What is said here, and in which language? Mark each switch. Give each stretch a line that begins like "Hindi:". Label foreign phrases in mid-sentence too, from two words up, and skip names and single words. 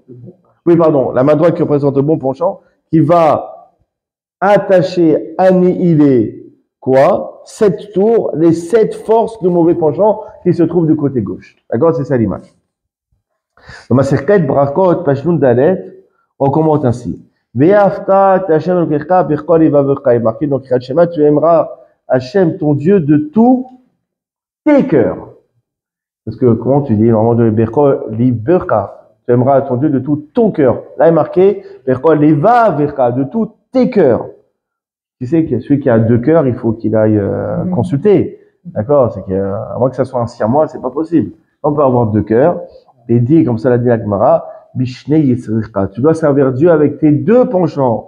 French: Oui, pardon, la main droite qui représente le bon penchant, qui va attacher, annihiler, quoi? 7 tours, les 7 forces de mauvais penchant qui se trouvent du côté gauche. D'accord? C'est ça l'image. Dans ma Maserket Brakot, Pashnoun Dalet, on commente ainsi.
Hebrew: ואהבת השם אלוקיך בכל לבבך.
French: Il est marqué dans Kriyat Shema, tu aimeras Hashem, ton Dieu, de tous tes cœurs. Parce que, comment tu dis, normalement, de
Hebrew: בכל לבבך.
French: Tu aimeras ton Dieu de tout ton cœur. Là, il est marqué
Hebrew: בכל לבבך,
French: de tous tes cœurs. Tu sais que celui qui a 2 cœurs, il faut qu'il aille consulter. D'accord? C'est qu'à moins que ça soit un siamois, c'est pas possible. On peut avoir 2 cœurs. Et dit, comme ça l'a dit la Gemara,
Hebrew: בשני יצריך.
French: Tu dois servir Dieu avec tes 2 penchants.